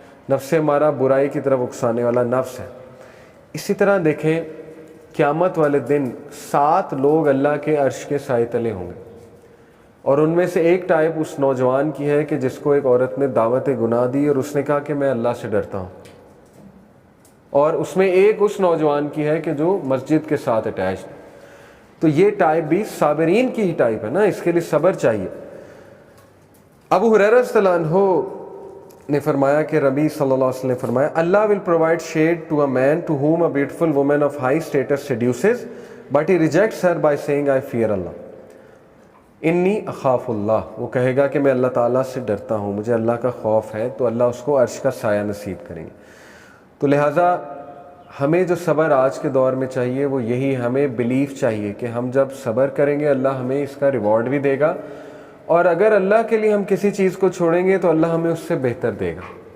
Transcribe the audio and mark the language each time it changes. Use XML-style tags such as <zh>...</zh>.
<ur>نفس امارہ برائی کی طرف اکسانے والا نفس ہے. اسی طرح دیکھیں قیامت والے دن 7 لوگ اللہ کے عرش کے سائے تلے ہوں گے, اور ان میں سے ایک ٹائپ اس نوجوان کی ہے کہ جس کو ایک عورت نے دعوت گناہ دی اور اس نے کہا کہ میں اللہ سے ڈرتا ہوں. اور اس میں ایک اس نوجوان کی ہے کہ جو مسجد کے ساتھ اٹیچ. تو یہ ٹائپ بھی صابرین کی ہی ٹائپ ہے نا, اس کے لیے صبر چاہیے. ابو ہریرہ رضی اللہ عنہ نے فرمایا کہ ربی صلی اللہ علیہ وسلم نے فرمایا,</ur> <en>اللہ will provide shade to a man to whom a beautiful woman of high status seduces but he rejects her by saying I fear Allah.</en> <ar>انی اخاف اللہ,</ar> <ur>وہ کہے گا کہ میں اللہ تعالیٰ سے ڈرتا ہوں, مجھے اللہ کا خوف ہے, تو اللہ اس کو عرش کا سایہ نصیب کریں گے. تو لہٰذا ہمیں جو صبر آج کے دور میں چاہیے وہ یہی, ہمیں بلیف چاہیے کہ ہم جب صبر کریں گے اللہ ہمیں اس کا ریوارڈ بھی دے گا, اور اگر اللہ کے لیے ہم کسی چیز کو چھوڑیں گے تو اللہ ہمیں اس سے بہتر دے گا.</ur>